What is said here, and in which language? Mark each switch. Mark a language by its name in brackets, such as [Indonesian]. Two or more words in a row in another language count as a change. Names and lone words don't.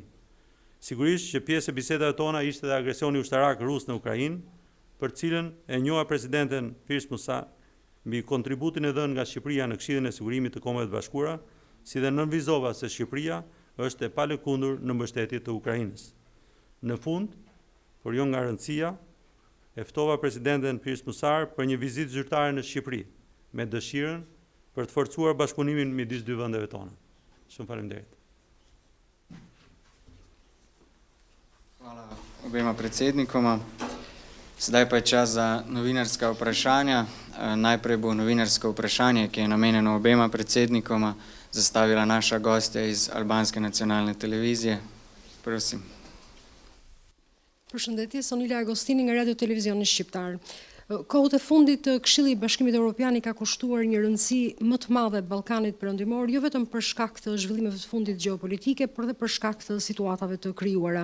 [Albanian] Sigurisht që pjesë e bisedave tona ishte edhe agresioni ushtarak rus në Ukrainë, për cilën e njoha presidenten Pirs Musar mbi kontributin e dhënë nga Shqipëria në Këshillin e Sigurimit të Kombeve të Bashkuara, si dhe nënvizova se Shqipëria është e palëkundur në mbështetje të Ukrainës. Në fund, por jo nga rëndësia, e ftova presidenten Pirs Musar për një vizitë zyrtare në Shqipëri, me dëshirën për të forcuar bashkëpunimin midis dy vendeve tona. Shumë faleminderit. [Slovenian] Hvala obema predsednikoma. Sedaj pa je čas za novinarska vprašanja. Najprej bo novinarsko vprašanje, ki je namenjeno obema predsednikoma, zastavila naša gostja iz Albanske nacionalne televizije. Prosim. [Albanian] Përshëndetje, Sonila Agostini nga Radio Televizioni Shqiptar. Kohët e fundit Këshilli i Bashkimit Evropian i ka kushtuar një rëndësi më të madhe Ballkanit Perëndimor, jo vetëm për shkak të zhvillimeve të fundit gjeopolitike, por edhe për shkak të situatave të krijuara.